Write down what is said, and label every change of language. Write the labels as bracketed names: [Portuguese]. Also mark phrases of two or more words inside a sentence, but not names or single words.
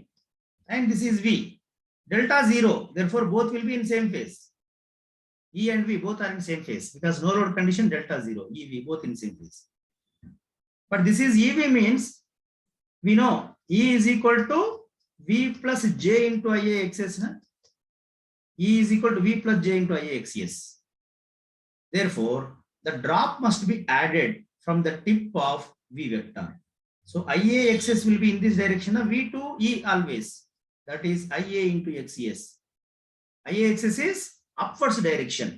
[English] And this is V. Delta 0. Therefore, both will be in same phase. E and V both are in same phase because no load condition delta 0. E, V both in same phase. But this is EV means we know E is equal to V plus J into IAXS. Na? E is equal to V plus J into IAXS. Therefore, the drop must be added from the tip of V vector. So IAXS will be in this direction of V to E always. That is IA into XES. IAXS is upwards direction.